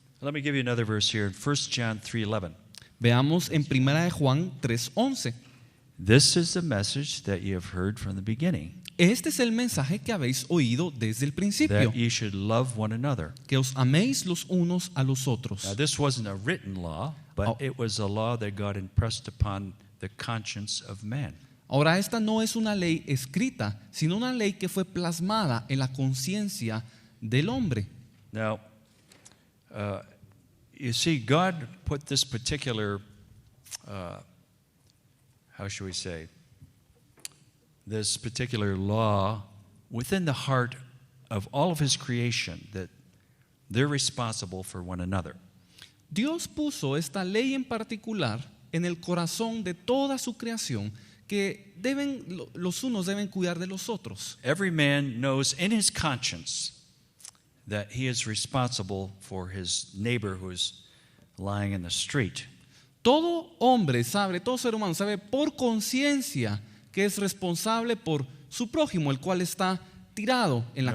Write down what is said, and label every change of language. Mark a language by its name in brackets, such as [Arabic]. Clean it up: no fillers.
[English] Let me give you another verse here in 1 John 3:11. [Spanish] Veamos en 1 de Juan 3:11. [English] This is the message that you have heard from the beginning, [Spanish] Este es el mensaje que habéis oído desde el principio, [English] that you should love one another. [Spanish] que os améis los unos a los otros. [English] Now, this wasn't a written law, but Oh. it was a law that God impressed upon the conscience of man. [Spanish] Ahora, esta no es una ley escrita, sino una ley que fue plasmada en la conciencia del hombre. [English] Now, you see, God put this particular, how should we say, this particular law within the heart of all of His creation, that they're responsible for one another. [Spanish] Dios puso esta ley en particular en el corazón de toda su creación, que los unos deben cuidar de los otros. [English] Every man knows in his conscience that he is responsible for his neighbor who's lying in the street. [Spanish] Todo hombre sabe, todo ser humano sabe por conciencia que es responsable por su prójimo, el cual está tirado en la